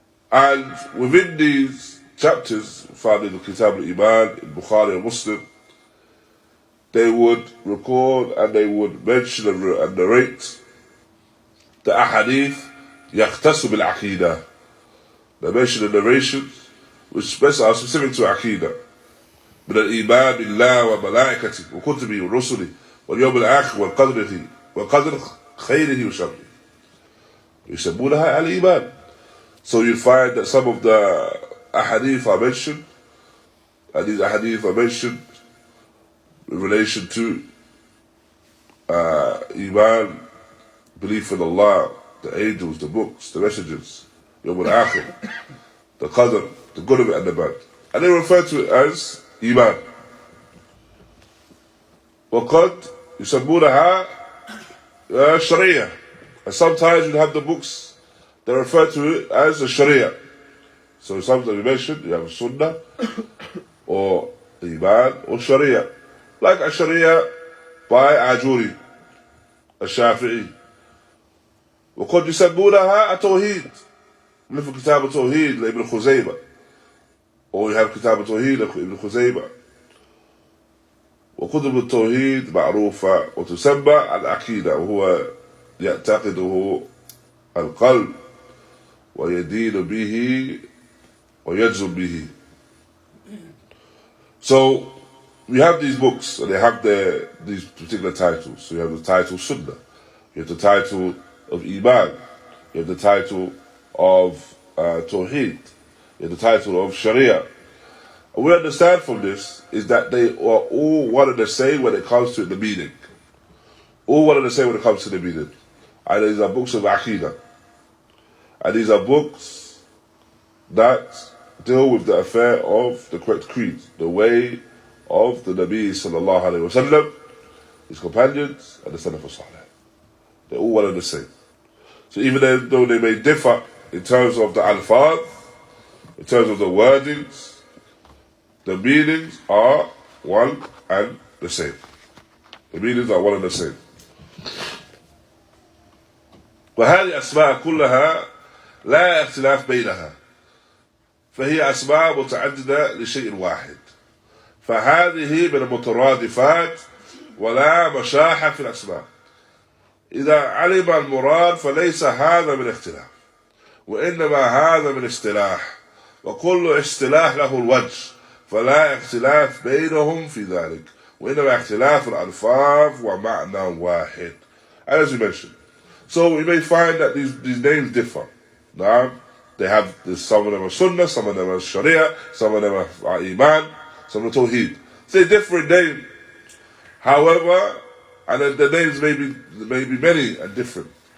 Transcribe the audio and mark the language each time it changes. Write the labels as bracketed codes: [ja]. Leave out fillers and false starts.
[en] And within these chapters found in the Kitab al-Iman, in Bukhari or Muslim, they would record and they would mention and narrate the ahadith [ar] يختص بالعقيدة. [en] They mention the narrations which are specific to عقيدة. [ar] من الإيمان بالله وملائكته وكتبه ورسله واليوم الآخر وقدره وقدر خيره وشره يسمونها الإيمان. [en] So you find that some of the ahadith are mentioned, and these ahadith are mentioned in relation to Iman, belief in Allah, the angels, the books, the messengers, Yawm al-Akhir, the Qadr, the good of it and the bad. And they refer to it as Iman. [ar] وقد يسمونها Sharia. [en] And sometimes you have the books that refer to it as the Sharia. So sometimes you mentioned you have Sunnah or Iman or Sharia. Like a Sharia by Ajuri, الشافعي. [ar] وقد يسمونها التوحيد مثل كتاب التوحيد لابن خزيمة. [en] Or you have [ar] كتاب التوحيد لابن خزيمة. وكتب التوحيد معروفة وتسمى العقيدة وهو يعتقده القلب ويدين به ويجزم به. [en] So we have these books and they have these particular titles. So you have the title Sunnah, you have the title of Iman, you have the title of Tawḥīd, you have the title of Sharia. And we understand from this is that they are all one and the same when it comes to the meaning. All one and the same when it comes to the meaning. And these are books of aqīdah. And these are books that deal with the affair of the correct creed, the way of the Nabi sallallahu alayhi wa sallam, his companions, and the Salaf Ṣāliḥ. They're all one and the same. So even though they may differ in terms of the alfāz, in terms of the wordings, the meanings are one and the same. The meanings are one and the same. [ar] وهذه أسماء كلها لا اختلاف بينها فهي أسماء متعددة لشيء واحد فهذه من المترادفات ولا مشاحة في الأسماء. إذا علم المراد فليس هذا من اختلاف وإنما هذا من اصطلاح وكل اصطلاح له الوجه فلا اختلاف بينهم في ذلك وإنما اختلاف الألفاظ ومعنى واحد. [en] And as we mentioned, so we may find that these names differ. Now, they have this, some of them are Sunnah, some of them are Sharia, some of them are Iman, some are Tawḥīd. They're different names. However, and the names may be many and different.